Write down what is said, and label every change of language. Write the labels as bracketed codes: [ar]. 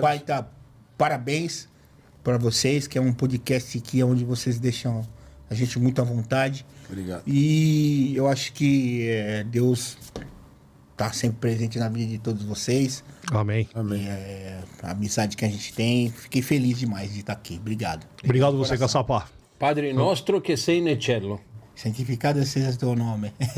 [pt] baita parabéns para vocês, que é um podcast que é onde vocês deixam a gente muito à vontade. Obrigado. E eu acho que Deus estar sempre presente na vida de todos vocês. Amém. Amém. A amizade que a gente tem. Fiquei feliz demais de estar aqui. Obrigado. Obrigado você, Caçapa. [it] Padre nostro che sei nel cielo. [pt] Santificado seja teu nome.